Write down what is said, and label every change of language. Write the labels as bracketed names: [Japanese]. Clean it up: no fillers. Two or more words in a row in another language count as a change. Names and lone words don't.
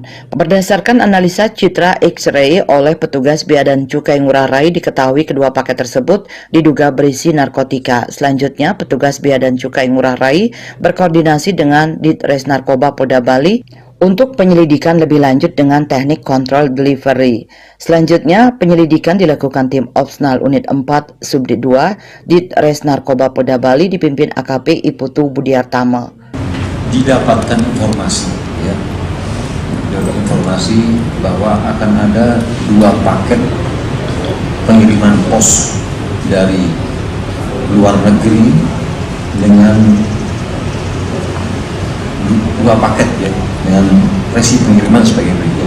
[Indonesian] Berdasarkan analisa citra X-ray oleh petugas Bea dan Cukai Ngurah Rai, diketahui kedua paket tersebut diduga berisi narkotika. Selanjutnya, petugas Bea dan Cukai Ngurah Rai berkoordinasi dengan Ditres Narkoba Polda Bali untuk penyelidikan lebih lanjut dengan teknik [English] control delivery. [Indonesian] Selanjutnya, penyelidikan dilakukan tim Opsnal Unit 4 Subdit 2 Ditres Narkoba Polda Bali dipimpin AKP Iputu Budiartama. Didapatkan informasi, bahwa akan ada 2 paket pengiriman pos dari luar negeri dengan 2 paket dengan resi pengiriman sebagai berikut.